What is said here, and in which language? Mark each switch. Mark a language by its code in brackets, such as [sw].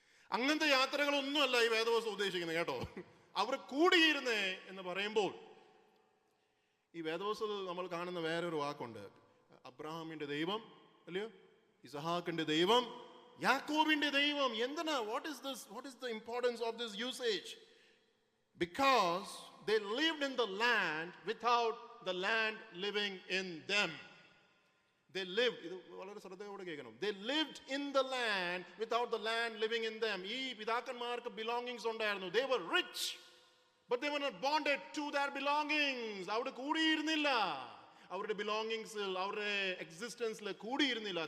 [ml] അങ്ങനത്തെ യാത്രകളൊന്നുമല്ല ഈ വേദവസ്തു ഉദ്ദേശിക്കുന്നത് കേട്ടോ. അവർ കൂടിയിരുന്നേ എന്ന് പറയുമ്പോൾ ഈ വേദവസ്തുവിൽ നമ്മൾ കാണുന്ന വേറൊരു വാക്കുണ്ട്. അബ്രഹാമിന്റെ ദൈവം അല്ലയോ, ഇസഹാക്കിന്റെ ദൈവം, യാക്കോബിന്റെ ദൈവം. എന്തിനാ? [en] What is the importance of this usage? Because they lived in the land without the land living in them. They lived, [ml] ഇത് വളരെ ശ്രദ്ധയോടെ കേൾക്കണം. [en] They lived in the land without the land living in them. [ml] ഈ പിതാക്കന്മാർക്ക് belongings ഉണ്ടായിരുന്നു. [en] They were rich, but they were not bonded to their belongings. [ml] അവിടെ കൂടിയിരുന്നില്ല. അവരുടെ belongingsൽ, അവരുടെ existenceൽ കൂടിയിരുന്നില്ല.